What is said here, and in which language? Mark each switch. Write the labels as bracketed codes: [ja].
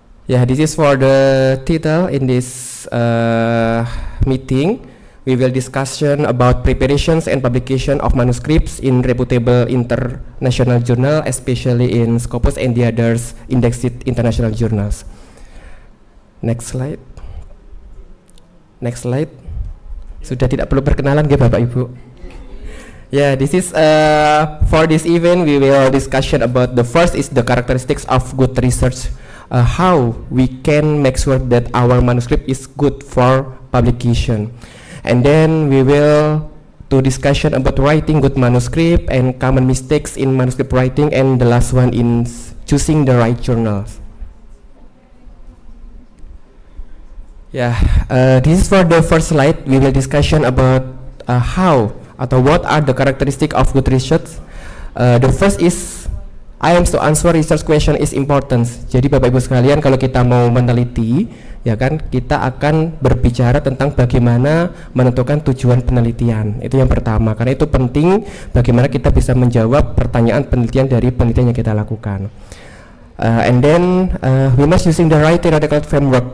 [en] Yeah, this is for the title in this meeting. We will discussion about preparations and publication of manuscripts in reputable international journal, especially in Scopus and the others indexed international journals. Next slide. Next slide. [id] Sudah tidak perlu perkenalan ya Bapak Ibu. [en] Yeah, this is for this event we will discussion about the first is the characteristics of good research. How we can make sure that our manuscript is good for publication, and then we will to discussion about writing good manuscript and common mistakes in manuscript writing, and the last one in choosing the right journals. Yeah, this is for the first slide. We will discussion about how atau what are the characteristics of good research. The first is I am to answer research question is important. [id] Jadi Bapak Ibu sekalian, kalau kita mau meneliti, ya kan, kita akan berbicara tentang bagaimana menentukan tujuan penelitian. Itu yang pertama, karena itu penting bagaimana kita bisa menjawab pertanyaan penelitian dari penelitian yang kita lakukan. [en] And then we must using the right theoretical framework.